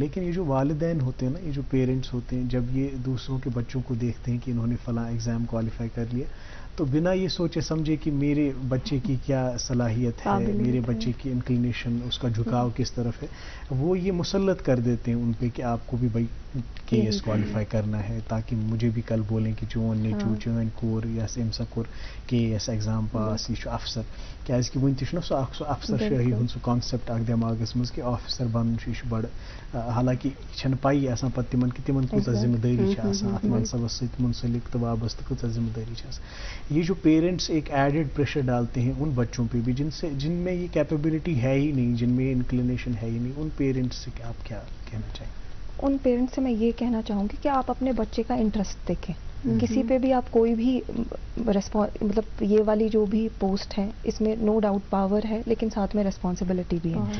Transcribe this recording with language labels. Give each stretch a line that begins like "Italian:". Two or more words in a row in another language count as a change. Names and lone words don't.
Urdu: لیکن یہ جو والدین ہوتے ہیں نا, یہ جو پیرنٹس ہوتے ہیں, جب یہ دوسروں کے بچوں کو دیکھتے ہیں کہ انہوں نے فلاں
English: exam qualify
Urdu: کر لیا, تو بنا یہ سوچے سمجھے کہ میرے بچے کی کیا صلاحیت ہے, میرے بچے کی انکلینیشن, اس کا جھکاؤ کس طرف ہے, وہ یہ مسلط کر دیتے ہیں ان پہ کہ آپ کو بھی بھائی کے ایس کوالیفائی کرنا ہے, تاکہ مجھے بھی کل بولیں کہ
Kashmiri: چون نیچو چون کور یا أمۍ سا کوٚر کے ایس ایگزام پاس, یہ چھُ افسر. کیازکہ ون تہِ چھُنہ سُہ افسر شٲہی ہُنٛد سُہ کانسیپٹ اکھ دٮ۪ماغس منٛز کہ آفیسر بنُن چھُ, یہِ چھُ بڑٕ, حالانکہ یہ چھنہٕ پایی آسان پتہٕ تِمن کہ تِمن کۭژاہ ذمہ دٲری چھِ آسان اتھ منصبس سۭتۍ منسلک تہٕ وابستہٕ کۭژاہ ذمہ دٲری چھِ آسان.
Urdu: یہ جو پیرنٹس ایک
English: added pressure
Urdu: ڈالتے ہیں ان بچوں پہ بھی جن میں یہ کیپیبلٹی ہے ہی نہیں, جن میں انکلینیشن ہے ہی نہیں, ان پیرنٹس سے آپ کیا کہنا چاہیں گے؟ ان پیرنٹس سے میں یہ کہنا چاہوں گی کہ آپ اپنے بچے کا انٹرسٹ دیکھیں. کسی پہ بھی آپ کوئی بھی مطلب یہ والی جو بھی پوسٹ ہے, اس میں
English: no doubt power
Urdu: ہے, لیکن ساتھ میں ریسپانسبلٹی بھی ہے.